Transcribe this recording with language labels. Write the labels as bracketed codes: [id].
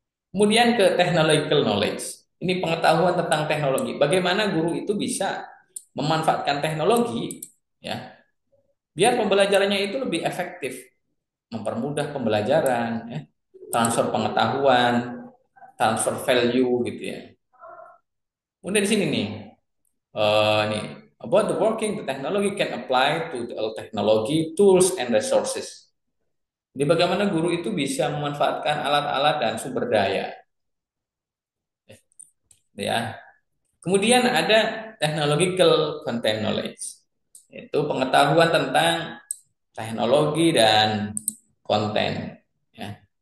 [id] Kemudian ke technological knowledge. Ini pengetahuan tentang teknologi. Bagaimana guru itu bisa memanfaatkan teknologi, ya, biar pembelajarannya itu lebih efektif, mempermudah pembelajaran, ya, transfer pengetahuan, transfer value gitu ya. Kemudian di sini nih, nih [en] about the working the technology can apply to the technology tools and resources. [id] Jadi bagaimana guru itu bisa memanfaatkan alat-alat dan sumber daya, ya. Kemudian ada technological content knowledge, yaitu pengetahuan tentang teknologi dan konten. Ya.